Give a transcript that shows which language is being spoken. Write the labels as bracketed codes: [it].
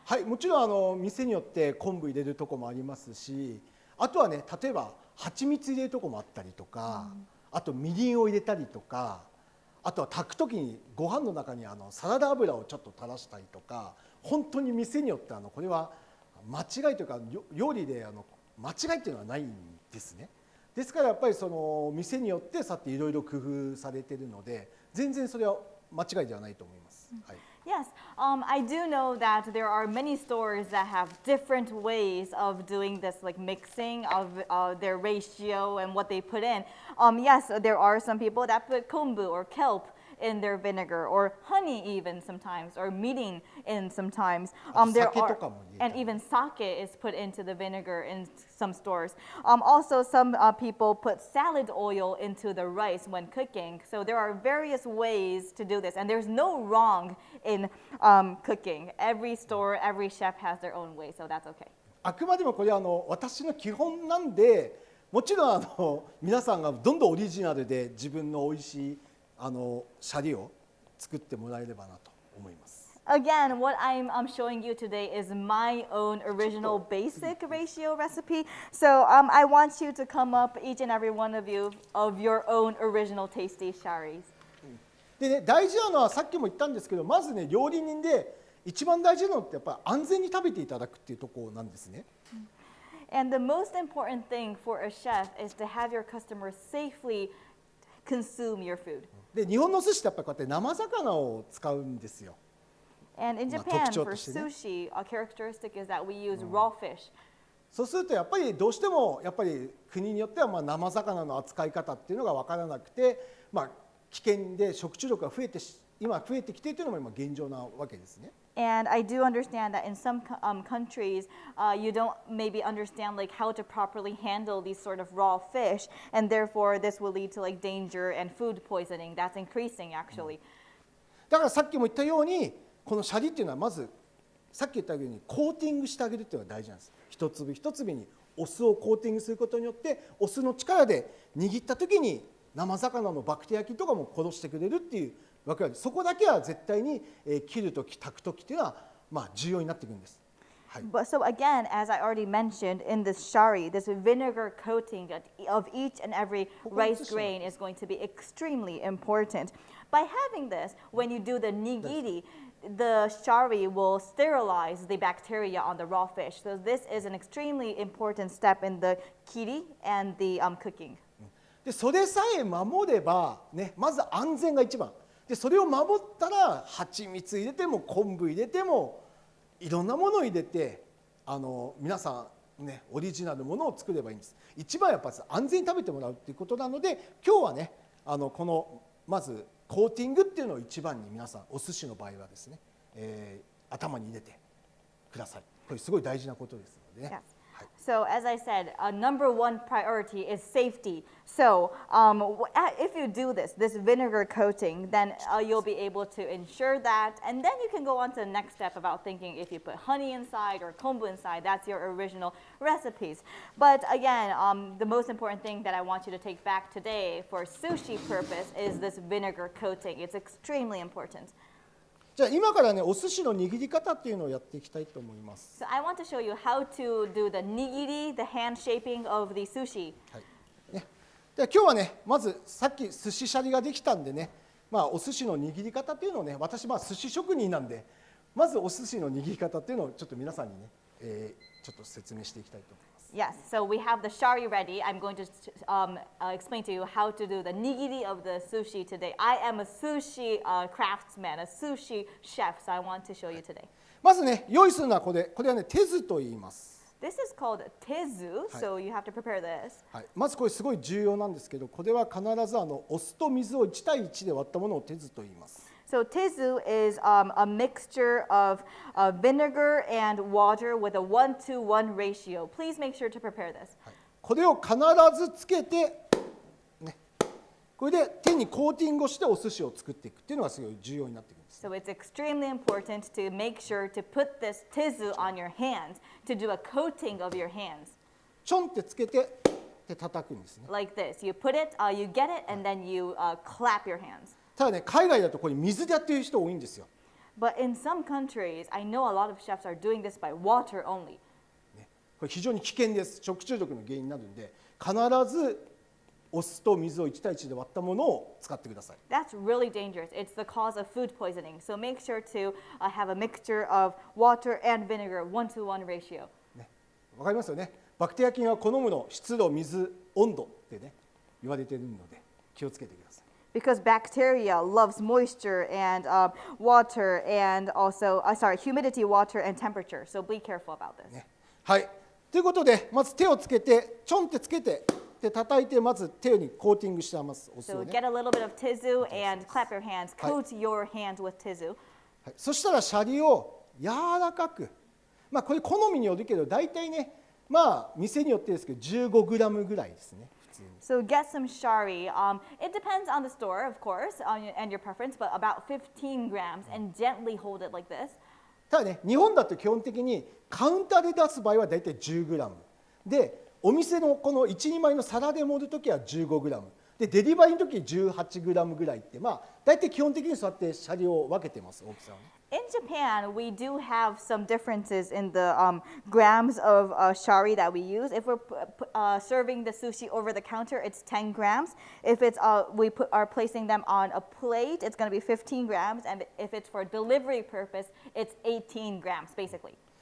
[ja] はい、もちろん店によって昆布入れるとこもありますし、あとはね、例えば蜂蜜入れるとこもあったりとか、あとみりんを入れたりとか、あとは炊く時にご飯の中にサラダ油をちょっと垂らしたりとか、本当に店によってこれは間違いというか料理で間違いっていうのはないんですね。ですからやっぱりその店によってさっていろいろ工夫されているので、全然それは間違いではないと思います。はい。 [en] Yes, I do know that there are many stores that have different ways of doing this, like mixing of their ratio and what they put in. Yes, there are some people that put kombu or kelp in their vinegar, or honey even sometimes, or mirin in sometimes. There are, and even sake is put into the vinegar in some stores. Also, some people put salad oil into the rice when cooking. So there are various ways to do this, and there's no wrong in cooking. Every store, every chef has their own way, so that's okay. [ja] あくまでもこれは私の基本なんで、もちろん皆さんがどんどんオリジナルで自分の美味しいシャリを作ってもらえればなと思います。 [en] Again, what I'm showing you today is my own original basic ratio recipe. So I want you to come up, each and every one of you, of your own original tasty sharis. [ja] でね、大事なのはさっきも言ったんですけど、まずね、料理人で一番大事なのってやっぱり安全に食べていただくっていうところなんですね。 [en] And the most important thing for a chef is to have your customers safely consume your food. [ja] で、日本の寿司ってやっぱりこうやって生魚を使うんですよ。 [en] And in Japan, for sushi, a characteristic is that we use raw fish. [ja] そうするとやっぱりどうしてもやっぱり国によっては生魚の扱い方っていうのが分からなくて、危険で食中毒が今増えてきているというのも今現状なわけですね。 [en] And I do understand that in some countries, you don't maybe understand like how to properly handle these sort of raw fish, and therefore this will lead to like danger and food poisoning. That's increasing actually. [ja] だからさっきも言ったように、このシャリっていうのはまずさっき言ったようにコーティングしてあげるっていうのが大事なんです。一粒一粒にお酢をコーティングすることによって、お酢の力で握った時に生魚のバクテリア菌とかも殺してくれるっていう分ける。そこだけは絶対に切るとき炊くときっていうのは重要になってくるんです。 [en] But so again, as I already mentioned in this shari, this vinegar coating of each and every rice grain is going to be extremely important. By having this, when you do the nigiri, the shari will sterilize the bacteria on the raw fish. So this is an extremely important step in the kiri and the cooking. [ja] でそれさえ守れば、ね、まず安全が一番で、それを守ったら蜂蜜入れても昆布入れてもいろんなものを入れて皆さん、ね、オリジナルのものを作ればいいんです。一番やっぱり安全に食べてもらうっていうことなので、今日はねこのまずコーティングっていうのを一番に皆さんお寿司の場合はですね、頭に入れてください。これすごい大事なことですのでね。 [en] So as I said, number one priority is safety. So if you do this vinegar coating, then you'll be able to ensure that. And then you can go on to the next step about thinking if you put honey inside or kombu inside, that's your original recipes. But again, the most important thing that I want you to take back today for sushi purpose is this vinegar coating. It's extremely important. [ja] じゃあ今からねお寿司の握り方っていうのをやっていきたいと思います。 [en] So I want to show you how to do the nigiri, the hand shaping of the sushi. [ja] ね、で今日はねまずさっき寿司シャリができたんでね、お寿司の握り方っていうのをね、私寿司職人なんでまずお寿司の握り方っていうのをちょっと皆さんにね、ちょっと説明していきたいと思います。 [en] Yes, so we have the shari ready. I'm going to explain to you how to do the nigiri of the sushi today. I am a sushi craftsman, a sushi chef, so I want to show you today. [ja] まずね、用意するのはこれはね、手酢と言います。 [en] This is called tezu, so you have to prepare this. [ja] はい、まずこれすごい重要なんですけど、これは必ずお酢と水を1対1で割ったものを手酢と言います。 [en] So tezu is a mixture of vinegar and water with a 1-to-1 ratio. Please make sure to prepare this. [ja] これを必ずつけて、ね、これで手にコーティングをしてお寿司を作っていくっていうのがすごい重要になってくるんです。 [en] So it's extremely important to make sure to put this tezu on your hands, to do a coating of your hands. [ja] ちょんってつけてで叩くんですね。 [en] Like this. You put it, you get it, and then you clap your hands. [ja] ただね、海外だとこれ水でやってる人多いんですよ。 [en] But in some countries, I know a lot of chefs are doing this by water only. [ja] これ非常に危険です。食中毒の原因になるので、必ずお酢と水を1対1で割ったものを使ってください。 [en] That's really dangerous. It's the cause of food poisoning. So make sure to have a mixture of water and vinegar, 1-to-1 ratio. [ja] わかりますよね。バクテリア菌は好むの湿度、水、温度ってね言われているので気をつけてください。 [en] Because bacteria loves moisture and water and also, humidity, water, and temperature. So be careful about this. [ja] ね、はい。ということで、まず手をつけて、ちょんってつけて、で叩いて、まず手にコーティングしてます。お酢を [en] So [ja] ね。 [en] get a little bit of tezu and clap your hands. Coat your hands with tezu. [ja] はい、そしたらシャリを柔らかく、これ好みによるけど、大体ね、店によってですけど、15グラムぐらいですね。 [en] So get some shari. It depends on the store, of course, and your preference, but about 15 grams, and gently hold it like this. [ja] ただね、日本だと基本的にカウンターで出す場合は大体10グラムで、お店のこの1、2枚の皿で盛るときは15グラムで、デリバリーのとき18グラムぐらいって、大体基本的にそうやってシャリを分けてます、大きさをね。 [en] In Japan, we do have some differences in the grams of shari that we use. If we're serving the sushi over the counter, it's 10 grams. If it's we are placing them on a plate, it's going to be 15 grams. And if it's for delivery purpose, it's 18 grams, basically.